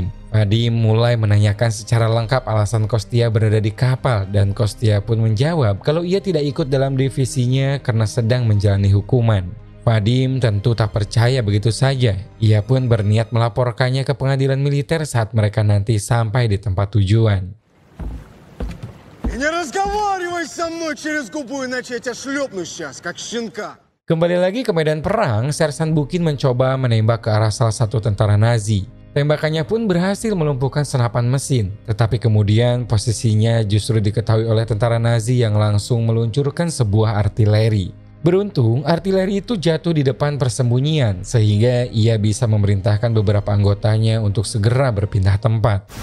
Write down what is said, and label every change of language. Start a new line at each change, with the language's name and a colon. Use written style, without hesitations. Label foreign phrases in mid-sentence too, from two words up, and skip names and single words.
Indonesian: Vadim mulai menanyakan secara lengkap alasan Kostia berada di kapal, dan Kostia pun menjawab kalau ia tidak ikut dalam divisinya karena sedang menjalani hukuman. Vadim tentu tak percaya begitu saja. Ia pun berniat melaporkannya ke pengadilan militer saat mereka nanti sampai di tempat tujuan.
Russian: Не разговаривай со мной через губу, иначе я тебя шлепну сейчас, как щенка.
Indonesian: Kembali lagi ke medan perang, Sersan Bukin mencoba menembak ke arah salah satu tentara Nazi. Tembakannya pun berhasil melumpuhkan senapan mesin, tetapi kemudian posisinya justru diketahui oleh tentara Nazi yang langsung meluncurkan sebuah artileri. Beruntung, artileri itu jatuh di depan persembunyian sehingga ia bisa memerintahkan beberapa anggotanya untuk segera berpindah tempat.